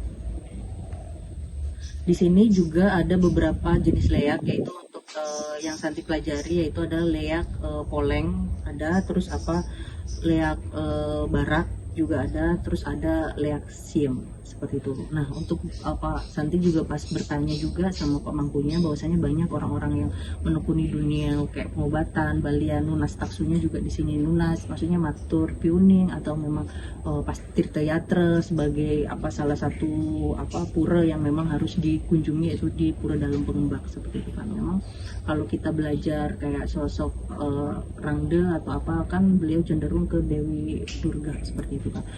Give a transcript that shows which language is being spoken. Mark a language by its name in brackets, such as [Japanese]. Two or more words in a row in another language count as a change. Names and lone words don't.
[Indonesian] Di sini juga ada beberapa jenis leak, yaitu untuk yang Santi pelajari yaitu ada leak poleng, ada terus apa leak barak juga ada, terus ada leak siem seperti itu. Nah untuk apa Santi juga pas bertanya juga sama pemangkunya bahwasanya banyak orang-orang yang menekuni dunia kayak pengobatan, balian, [Balinese] nunas taksunya [Indonesian] juga di sini nunas, maksudnya [Balinese] matur piuning [Indonesian] atau memang pas Tirta Yatra sebagai apa salah satu apa pura yang memang harus dikunjungi, yaitu di Pura Dalam Pengembak seperti itu kan. Memang kalau kita belajar kayak sosok Rangde atau apa kan beliau cenderung ke Dewi Durga seperti itu kan.